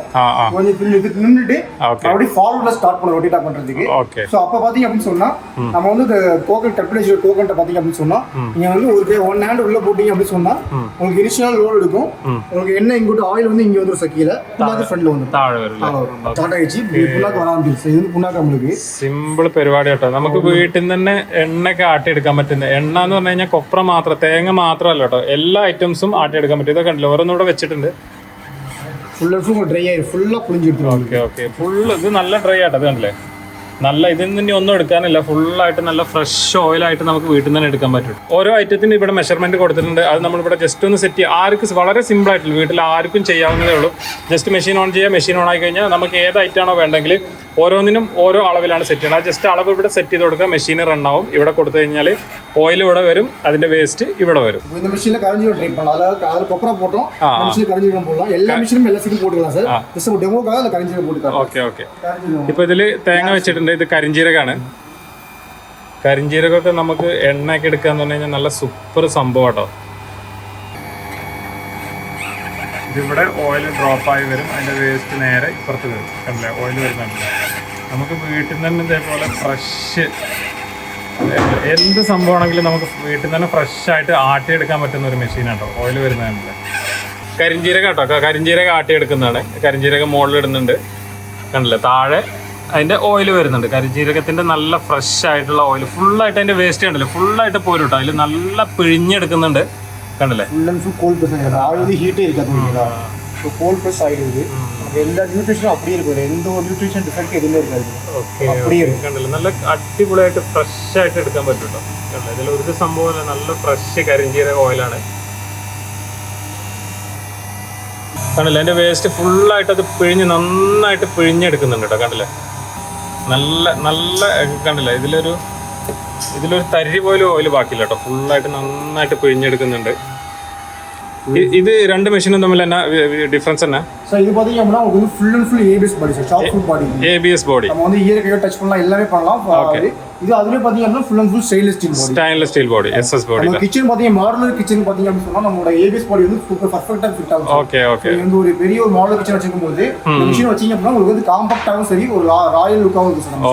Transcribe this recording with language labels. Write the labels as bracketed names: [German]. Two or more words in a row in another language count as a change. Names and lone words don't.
[Tamil] கொஞ்சம் இதுக்கு நின்னுட்டு அப்படியே [English] forwardல start [Tamil] பண்ண ரொட்டேட் பண்றதுக்கு. சோ அப்ப பாத்தீங்க அப்படினு சொன்னா நம்ம வந்து [English] coconut temperature [Tamil] கோகனட் பாத்தீங்க அப்படினு சொன்னா நீங்க வந்து ஒரு ஹேண்ட் உள்ள போட்டீங்க அப்படி சொன்னா உங்களுக்கு [English] initial load [Tamil] எடுக்கும். உங்களுக்கு என்ன இங்கோட ஆயில் வந்து இங்க வந்து ஒரு சக்கில புண்ணாக்கு ஃப்ரண்ட்ல வந்து [Malayalam] താഴെ വരും. സ്റ്റാർട്ട് ആയിச்சு പുണ്ണാക്ക് വരാൻ ആരംഭിച്ചു. ഇത് പുണ്ണാക്ക് നമുക്ക് സിമ്പിൾ പരിപാടി കേട്ടോ. നമുക്ക് വീട്ടിൽ നിന്ന് തന്നെ എണ്ണയൊക്കെ ആട്ടിയെടുക്കാൻ പറ്റുന്ന എണ്ണ എന്ന് പറഞ്ഞു കഴിഞ്ഞാൽ കൊപ്ര മാത്രം, തേങ്ങ മാത്രമല്ല കേട്ടോ, എല്ലാ ഐറ്റംസും ആട്ടിയെടുക്കാൻ പറ്റും. ഇതൊക്കെ കണ്ടില്ല, ഓരോന്നും ഇവിടെ വെച്ചിട്ടുണ്ട്. [English] full dry [Malayalam] ആയി ഫുള്ളാ പുളിഞ്ചെടുത്തു. [English] okay okay. [Malayalam] ഫുള്ള് ഇത് നല്ല ഡ്രൈ ആട്ടോ. ഇത് കണ്ടില്ലേ, നല്ല ഇതിൽ നിന്ന് ഒന്നും എടുക്കാനില്ല, ഫുള്ളായിട്ട് നല്ല [English] fresh oilആയിട്ട് [Malayalam] നമുക്ക് വീട്ടിൽ നിന്ന് തന്നെ എടുക്കാൻ പറ്റും. ഓരോ ഐറ്റത്തിന് ഇവിടെ മെഷർമെന്റ് കൊടുത്തിട്ടുണ്ട്. അത് നമ്മളിവിടെ ജസ്റ്റ് ഒന്ന് സെറ്റ് ചെയ്യുക. ആർക്കും വളരെ സിമ്പിൾ ആയിട്ടുള്ള വീട്ടിൽ ആർക്കും ചെയ്യാവുന്നതേ ഉള്ളൂ. [English] just machine on [Malayalam] ചെയ്യുക. [English] machine on [Malayalam] ആയി കഴിഞ്ഞാൽ നമുക്ക് ഏത് ഐറ്റമാണോ വേണ്ടെങ്കിൽ ഓരോന്നിനും ഓരോ അളവിലാണ് സെറ്റ് ചെയ്യുന്നത്. ജസ്റ്റ് അളവ് ഇവിടെ സെറ്റ് ചെയ്ത് കൊടുക്കുക, [English] machine run [Malayalam] ആവും. ഇവിടെ കൊടുത്തു കഴിഞ്ഞാൽ ഓയിൽ ഇവിടെ വരും, അതിന്റെ വേസ്റ്റ് ഇവിടെ വരും. [Tamil] இந்த மிஷின்ல கரஞ்சீரகம் ட்ரை பண்ணலாம். அதாவது கொப்பரா போட்டோம், மிஷின்ல கரஞ்சீரகம் போடலாம். எல்லா மிஷினும் எல்லா சீடும் போட்டுக்கலாம் சார். ஜஸ்ட் ஒரு டெமோக்காக அந்த கரஞ்சீரகம் போட்டுக்கலாம். [English] okay okay. [Malayalam] ഇപ്പൊ ഇതില് തേങ്ങ വെച്ചിട്ടുണ്ട്. ഇത് കരിഞ്ജീരകമാണ്. കരിഞ്ജീരകമൊക്കെ നമുക്ക് എണ്ണയൊക്കെ എടുക്കാന്ന് പറഞ്ഞു കഴിഞ്ഞാൽ നല്ല സൂപ്പർ സംഭവം കേട്ടോ. ഇതിവിടെ [English] oil dropആയി [Malayalam] വരും, അതിന്റെ വേസ്റ്റ് നേരെ ഇപ്പുറത്ത് വരും. കണ്ടില്ലേ, ഓയിൽ വരുന്നുണ്ട്. നമുക്ക് വീട്ടിൽ നിന്ന് തന്നെ ഇതേപോലെ ഫ്രഷ് എന്ത് സംഭവമാണെങ്കിലും നമുക്ക് വീട്ടിൽ നിന്ന് തന്നെ ഫ്രഷ് ആയിട്ട് ആട്ടിയെടുക്കാൻ പറ്റുന്ന ഒരു മെഷീനാട്ടോ. ഓയിൽ വരുന്നതല്ലേ കരിഞ്ജീരകം കേട്ടോ. കരിഞ്ജീരകം ആട്ടിയെടുക്കുന്നതാണ്. കരിഞ്ജീരകം മുകളിലിടുന്നുണ്ട്. കണ്ടില്ലേ, താഴെ അതിൻ്റെ ഓയിൽ വരുന്നുണ്ട്. കരിഞ്ജീരകത്തിൻ്റെ നല്ല ഫ്രഷ് ആയിട്ടുള്ള ഓയിൽ ഫുള്ളായിട്ട് അതിൻ്റെ വേസ്റ്റ് കണ്ടില്ലേ, ഫുള്ളായിട്ട് പോരും കേട്ടോ. അതിൽ നല്ല പിഴിഞ്ഞെടുക്കുന്നുണ്ട്. കണ്ടില്ലേ, [English] cold press [Tamil] ஆயிடுது. எல்லா நியூட்ரிஷனும் அப்படியே இருக்கும். எந்த ஒரு [English] nutrition defect [Tamil] எதுவுமே இருக்காது. அப்படியே இருக்கும். [Malayalam] കണ്ടില്ല, നല്ല അടിപൊളിയായിട്ട് ഫ്രഷ് ആയിട്ട് എടുക്കാൻ പറ്റും കേട്ടോ. കണ്ടില്ല, ഇതിൽ ഒരു സംഭവം നല്ല ഫ്രഷ് കരിഞ്ജീരക ഓയിലാണ്. കണ്ടില്ല, അതിൻ്റെ വേസ്റ്റ് ഫുള്ളായിട്ട് അത് നന്നായിട്ട് പിഴിഞ്ഞെടുക്കുന്നുണ്ട് കേട്ടോ. കണ്ടില്ലേ, നല്ല നല്ല കണ്ടില്ല, ഇതിലൊരു ഇതിലൊരു തരി പോലും ഓയിൽ ബാക്കിയില്ല കേട്ടോ, ഫുള്ളായിട്ട് നന്നായിട്ട് പിഴിഞ്ഞെടുക്കുന്നുണ്ട്. ഇത് രണ്ട് മെഷീനും തമ്മിൽ എന്നാ ഡിഫറൻസ് എന്നാ? [Tamil] சார் இது பாத்தீங்க அப்படின்னா உங்களுக்கு வந்து [English] full and full ABS body [Tamil] சார், [English] short foot body. ABS body [Tamil] நம்ம வந்து இயர் கையோ டச் பண்ணலாம், எல்லாமே பண்ணலாம். இது அதுலயே பாத்தீங்க அப்படின்னா [English] full and full stainless steel body. stainless steel body, SS body. [Tamil] நம்ம கிச்சன் பாத்தீங்க [English] modular kitchen [Tamil] பாத்தீங்க அப்படின்னு சொன்னா நம்மளோட [English] ABS body [Tamil] வந்து [English] super perfectஆ fit [Tamil] ஆகும். [English] okay okay. [Tamil] இது வந்து ஒரு பெரிய ஒரு [English] modular kitchen [Tamil] வச்சிருக்கும் போது இந்த மிஷின் வச்சீங்க அப்படின்னா உங்களுக்கு வந்து காம்பாக்ட்டாவும் சரி ஒரு [English] royal lookஆவும் [Tamil] இருக்கும் சார்.